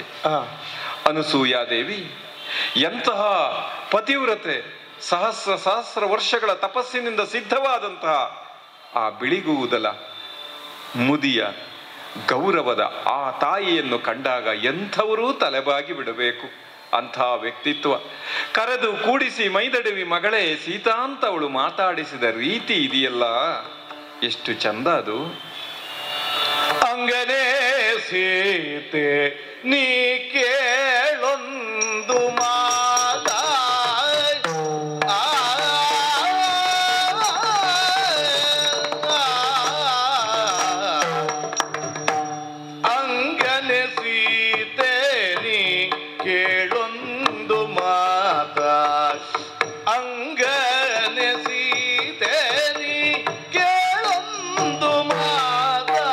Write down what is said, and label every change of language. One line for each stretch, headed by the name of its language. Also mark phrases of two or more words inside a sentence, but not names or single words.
Kannada: ಅನಸೂಯಾದೇವಿ ಎಂತಹ ಪತಿವ್ರತೆ, ಸಹಸ್ರ ವರ್ಷಗಳ ತಪಸ್ಸಿನಿಂದ ಸಿದ್ಧವಾದಂತಹ ಆ ಬಿಳಿಗೂದಲ ಮುದಿಯ ಗೌರವದ ಆ ತಾಯಿಯನ್ನು ಕಂಡಾಗ ಎಂಥವರೂ ತಲೆಬಾಗಿ ಬಿಡಬೇಕು. ಅಂಥ ವ್ಯಕ್ತಿತ್ವ. ಕರೆದು ಕೂಡಿಸಿ ಮೈದಡವಿ ಮಗಳೇ ಸೀತಾ ಅಂತ ಅವಳು ಮಾತಾಡಿಸಿದ ರೀತಿ ಇದೆಯಲ್ಲ, ಎಷ್ಟು ಚಂದ ಅದು. ಅಂಗನೇ ಸೀತೆ ನೀ ಕೇಳೊಂದು ಮಾತ, ಅಂಗನೆ ಸೀತೆ ನೀ ಕೇಳೊಂದು ಮಾತ, ಅಂಗನೆ ಸೀತೆ ನೀ ಕೇಳೊಂದು ಮಾತ,